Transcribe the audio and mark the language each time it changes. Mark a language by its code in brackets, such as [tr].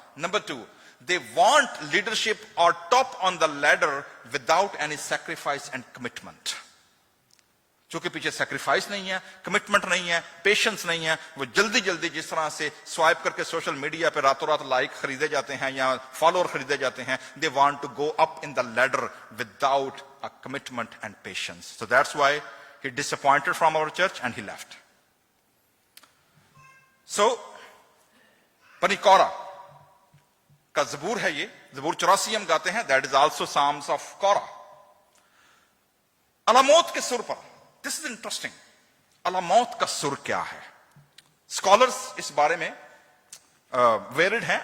[en] نمبر 2, they want leadership or top on the ladder without any sacrifice and commitment. [ur] چونکہ پیچھے sacrifice نہیں ہے, commitment نہیں ہے, پیشنس نہیں ہے, وہ جلدی جلدی جس طرح سے سوائپ کر کے سوشل میڈیا پہ راتوں رات لائک خریدے جاتے ہیں یا فالوور خریدے جاتے ہیں, [en] they want to go up in the ladder without a commitment and patience. So that's why he disappointed from our church and he left. [ur] So بنی کورہ کا زبور ہے یہ, زبور 84 ہم گاتے ہیں, [en] that is also Psalms of Korah. [ur] علاموت کے سر پر, [en] this is interesting, [ur] علاموت کا سر کیا ہے؟ اسکالرس اس بارے میں ویرڈ ہیں.